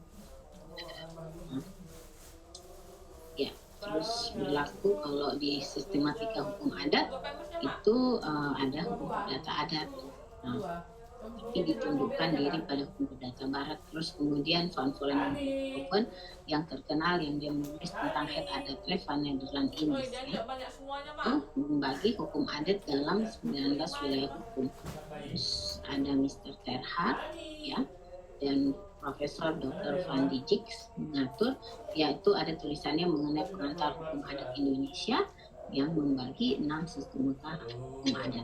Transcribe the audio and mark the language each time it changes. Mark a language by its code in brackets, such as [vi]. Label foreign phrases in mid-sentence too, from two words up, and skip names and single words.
[id] Ya, terus berlaku kalau di sistematika hukum adat itu ada hukum perdata adat. Nah, tapi ditundukkan diri pada hukum perdata barat. Terus kemudian Van Vollenhoven yang terkenal yang dia menulis tentang het adat van Nederland Indies ya, membagi hukum adat dalam 19 wilayah hukum. Terus ada Mr. Terhar ya, dan Profesor Dr. Van Dijk mengatur, yaitu ada tulisannya mengenai pengantar hukum adat Indonesia yang membagi 6 sistematika hukum adat.